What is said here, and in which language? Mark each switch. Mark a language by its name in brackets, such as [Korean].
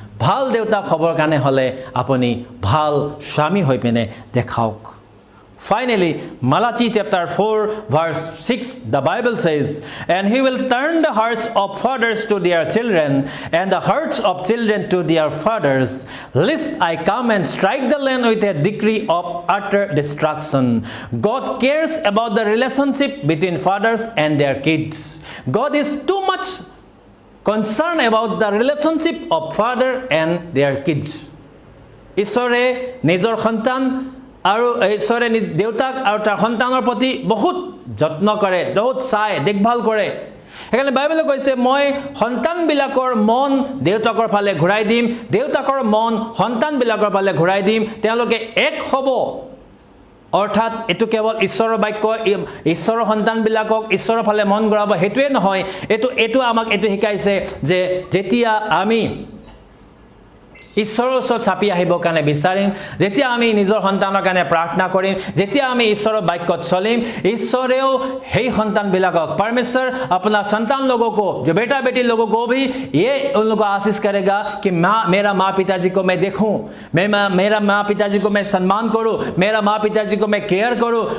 [Assamese] ভাল দেউতাক হ'বৰ কাৰণে হ'লে আপুনি ভাল স্বামী হৈ পিনে দেখাওক। [English] Finally, Malachi chapter 4 verse 6, the Bible says, and he will turn the hearts of fathers to their children and the hearts of children to their fathers, lest I come and strike the land with a decree of utter destruction. God cares about the relationship between fathers and their kids. God is too much concerned about the relationship of father and their kids. [Assamese] ঈশ্বৰে নিজৰ সন্তান আৰু ঈশ্বৰে দেউতাক আৰু তাৰ সন্তানৰ প্ৰতি বহুত যত্ন কৰে, বহুত চাই দেখভাল কৰে। সেইকাৰণে বাইবেলে কৈছে, মই সন্তানবিলাকৰ মন দেউতাকৰ ফালে ঘূৰাই দিম, দেউতাকৰ মন সন্তানবিলাকৰ ফালে ঘূৰাই দিম, তেওঁলোকে এক হ'ব। অৰ্থাৎ এইটো কেৱল ঈশ্বৰৰ বাক্য, ঈশ্বৰৰ সন্তানবিলাকক ঈশ্বৰৰ ফালে মন ঘূৰাব সেইটোৱে নহয়, এইটো আমাক এইটো শিকাইছে যে যেতিয়া আমি ঈশ্বৰৰ ওচৰত চাপি আহিবৰ কাৰণে বিচাৰিম, যেতিয়া আমি নিজৰ সন্তানৰ কাৰণে প্ৰাৰ্থনা কৰিম, যেতিয়া আমি ঈশ্বৰৰ বাক্যত চলিম, ঈশ্বৰেও সেই সন্তানবিলাকক, [Hindi] परमेश्वर अपना संतान लोगों को, जो बेटा बेटी लोगों को भी ये उन लोगों को आशीष करेगा कि मेरा माँ पिताजी को मैं देखूं, मेरा माँ पिताजी को मैं सम्मान करूं, मेरा माँ पिताजी को मैं केयर करूं।